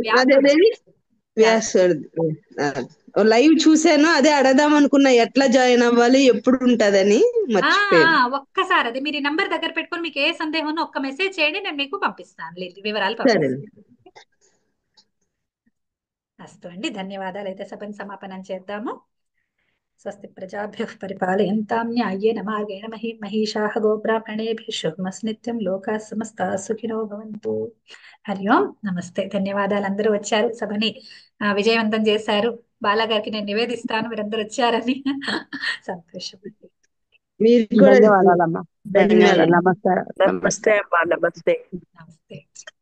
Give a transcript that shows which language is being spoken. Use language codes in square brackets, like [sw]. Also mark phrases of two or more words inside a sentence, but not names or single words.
[te] లైవ్ చూసాను, అదే అడదాం అనుకున్నా, ఎట్లా జాయిన్ అవ్వాలి, ఎప్పుడు ఉంటదని మర్చిపోయాను. ఒక్కసారి అదే మీరు ఈ నంబర్ దగ్గర పెట్టుకొని మీకు ఏ సందేహం ఉన్నా ఒక్క మెసేజ్ చేయండి, నేను మీకు పంపిస్తాను, వివరాలు పంపిస్తాను. అస్తు అండి, ధన్యవాదాలు. అయితే సభను సమాపనం చేద్దాము. [sa] స్వస్తి ప్రజాభ్యః పరిపాలయంతాం న్యాయేన మార్గేణ మహిషాః గోబ్రాహ్మణేభ్యः శుభమస్తు నిత్యం. లోకాః సమస్తాః సుఖినో భవంతు. [te] హరి ఓం. నమస్తే. ధన్యవాదాలు, అందరూ వచ్చారు, సభని విజయవంతం చేశారు. బాలాగారికి నేను నివేదిస్తాను మీరందరూ వచ్చారని. సంతోషం. మీరు కూడా ధన్యవాదాలమ్మా. ధన్యవాదాలు. నమస్కారం. నమస్తే అమ్మా. నమస్తే. నమస్తే.